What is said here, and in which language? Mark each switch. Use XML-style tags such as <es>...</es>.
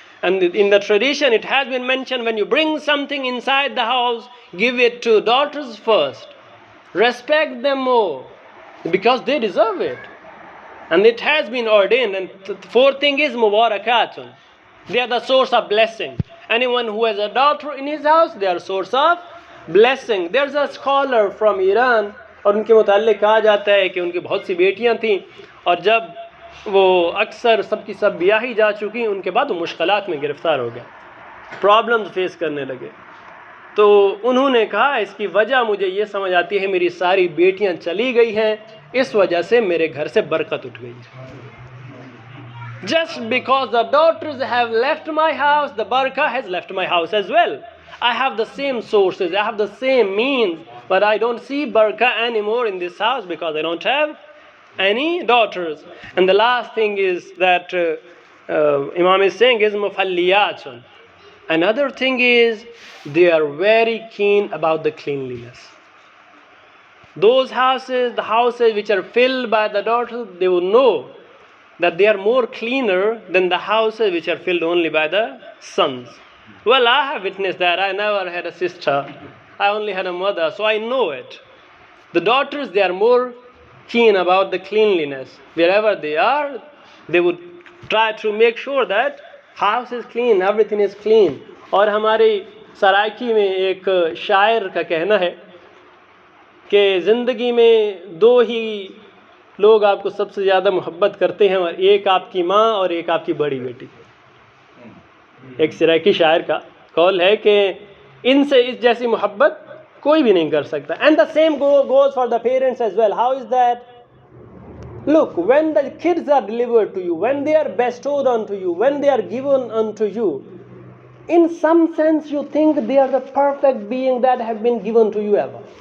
<en>And in the tradition it has been mentioned, when you bring something inside the house, give it to daughters first. Respect them more, because they deserve it. And it has been ordained. And the fourth thing is mubarakatun. They are the source of blessing. Anyone who has a daughter in his house, they are source of blessing. There's a scholar from Iran,</en> <hi>और उनके मुताल्लिक़ कहा जाता है कि उनकी बहुत सी बेटियां थीं, और जब वो अक्सर सबकी सब ब्याही जा चुकी, उनके बाद वो मुश्किलात में गिरफ़्तार हो गया, प्रॉब्लम्स फेस करने लगे। तो उन्होंने कहा इसकी वजह मुझे ये समझ आती है, मेरी सारी बेटियां चली गई हैं, इस वजह से मेरे घर से बरकत उठ गई है।</hi> <en>Just because the daughters have left my house, the barakah has left my house as well. I have the same sources, I have the same means, but I don't see barakah anymore in this house because I don't have any daughters. And the last thing is that Imam is saying is mufalliyatun. Another thing is they are very keen about the cleanliness. Those houses, the houses which are filled by the daughters, they will know that they are more cleaner than the houses which are filled only by the sons. Well, I have witnessed that. I never had a sister. I only had a mother, so I know it. The daughters, they are more keen about the cleanliness. Wherever they are, they would try to make sure that house is clean, everything is clean.</en> <hi>और हमारी सराइकी में एक शायर का कहना है कि ज़िंदगी में दो ही लोग आपको सबसे ज़्यादा मोहब्बत करते हैं, और एक आपकी माँ और एक आपकी बड़ी बेटी। एक सराइकी शायर का कौल है कि इनसे इस जैसी मोहब्बत कोई भी नहीं कर सकता।</hi> <en>And the same goes for the parents as well. How is that? Look, when the kids are delivered to you, when they are bestowed onto you, when they are given unto you, in some sense you think they are the perfect being that have been given to you ever.</en>